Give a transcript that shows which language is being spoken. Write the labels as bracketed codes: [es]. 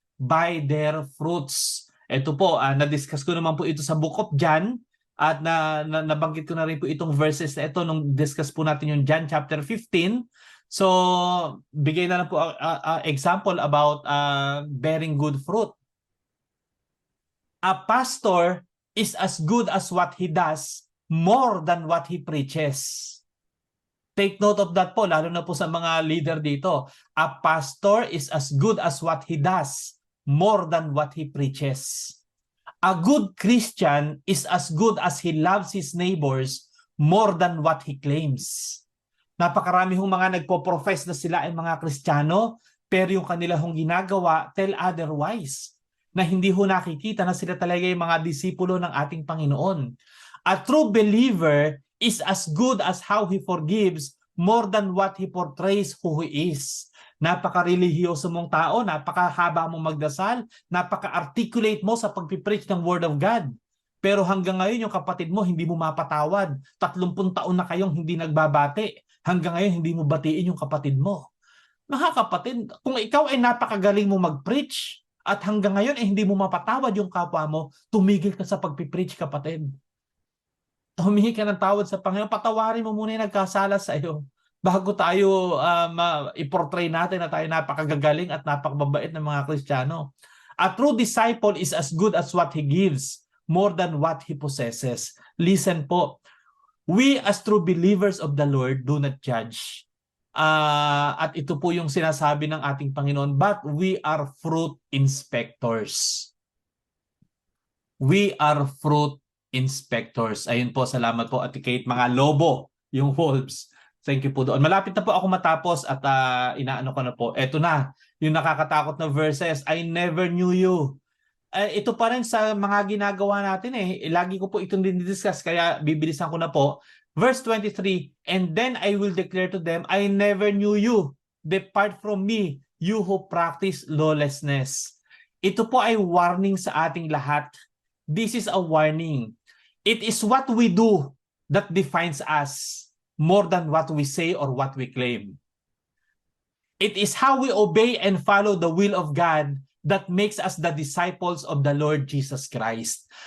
[en] By their fruits. [tl] Ito po, na-discuss ko naman po ito sa Book of John, at nabanggit ko na rin po itong verses na ito nung discuss po natin yung John chapter 15. So, bigay na lang po example [en] about bearing good fruit. A pastor is as good as what he does more than what he preaches. Take note of that [tl] po, lalo na po sa mga leader dito. [en] A pastor is as good as what he does more than what he preaches. A good Christian is as good as he loves his neighbors more than what he claims. [tl] Napakarami hong mga nagpo-profess na sila ay mga Kristiyano, pero yung kanila hong ginagawa [en] tell otherwise, [tl] na hindi ho nakikita na sila talaga yung mga disipulo ng ating Panginoon. [en] A true believer is as good as how he forgives more than what he portrays who he is. [tl] Napaka-religyoso mong tao, napakahaba mong magdasal, napaka-articulate mo sa pagpipreach ng Word of God. Pero hanggang ngayon yung kapatid mo hindi mo mapatawad. 30 taon na kayong hindi nagbabati. Hanggang ngayon hindi mo batiin yung kapatid mo. Mga kapatid, kung ikaw ay napakagaling mo mag-preach at hanggang ngayon ay hindi mo mapatawad yung kapwa mo, tumigil ka sa pagpipreach, kapatid. Humingi ka ng tawad sa Panginoon. Patawarin mo muna yung nagkasala sa iyo bago tayo i-portray natin na tayo napakagagaling at napakababait ng mga Kristiyano. [en] A true disciple is as good as what he gives more than what he possesses. Listen po, we as true believers of the Lord do not judge. [tl] At ito po yung sinasabi ng ating Panginoon, [en] but we are fruit inspectors. We are fruit inspectors. [tl] Ayun po, salamat po, Ate Kate. Mga lobo, yung wolves. [en] Thank you [tl] po doon. Malapit na po ako matapos at inaano ko na po. Ito na, yung nakakatakot na verses. [en] I never knew you. [tl] Ito pa rin sa mga ginagawa natin eh. Lagi ko po itong dinidiscuss, kaya bibilisan ko na po. [en] Verse 23, and then I will declare to them, I never knew you. Depart from me, you who practice lawlessness. [tl] Ito po ay warning sa ating lahat. [en] This is a warning. It is what we do that defines us. more than what we say or what we claim. It is how we obey and follow the will of God that makes us the disciples of the Lord Jesus Christ.